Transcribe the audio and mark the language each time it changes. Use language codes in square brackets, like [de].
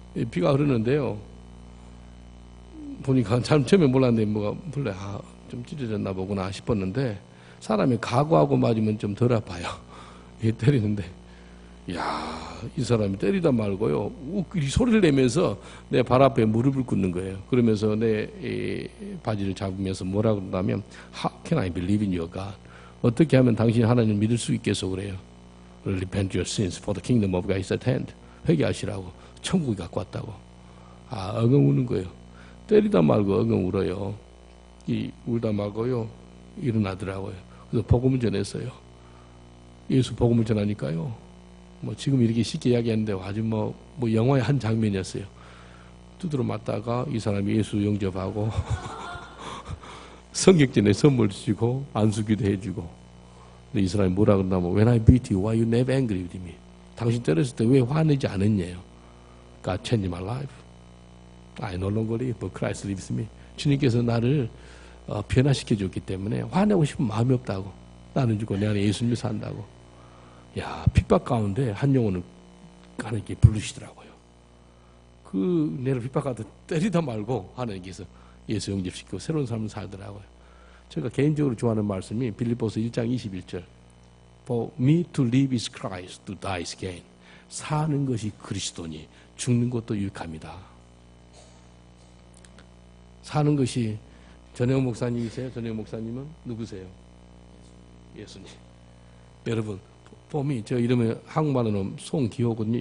[ko] 피가 흐르는데요, 보니까 참 처음에 몰랐는데 뭐가 원래 좀 찢어졌나 보구나 싶었는데 사람이 각오하고 맞으면 좀 덜 아파요. 때리는데 야, 이 사람이 때리다 말고요, 이 소리를 내면서 내 발 앞에 무릎을 꿇는 거예요. 그러면서 내 바지를 잡으면서 뭐라 그러냐면 [en] How can I believe in your God? [ko] 어떻게 하면 당신이 하나님을 믿을 수 있겠어 그래요. [en] Repent your sins for the kingdom of God is at hand. [ko] 회개하시라고. 천국이 갖고 왔다고. 엉엉 우는 거예요. 때리다 말고 엉엉 울어요. 울다 말고요, 일어나더라고요. 그래서 복음을 전했어요. 예수 복음을 전하니까요, 뭐 지금 이렇게 쉽게 이야기하는데 아주 뭐 영화의 한 장면이었어요. 두드러 맞다가 이 사람이 예수 영접하고 성격전에 선물 주시고 안수기도 해주고. 근데 이 사람이 뭐라 그러냐면 [en] When I beat you, why you never angry with me? [ko] 당신 때렸을 때 왜 화내지 않았냐요. [en] God changed my life. I no longer live, but Christ lives in me. [ko] 주님께서 나를 변화시켜 줬기 때문에 화내고 싶은 마음이 없다고. 나는 죽고 내 안에 예수님이 산다고. 야, 핍박 가운데 한 영혼을 하나님께 부르시더라고요. 내를 핍박하다 때리다 말고 하나님께서 예수 영접시키고 새로운 삶을 살더라고요. 제가 개인적으로 좋아하는 말씀이 빌립보서 1장 21절. [en] For me to live is Christ, to die is gain. [ko] 사는 것이 그리스도니 죽는 것도 유익합니다. 사는 것이 전혜원 목사님이세요? 전혜원 목사님은 누구세요? 예수님. 여러분, 폼이 저 이름은 한국말로는 송기호거든요.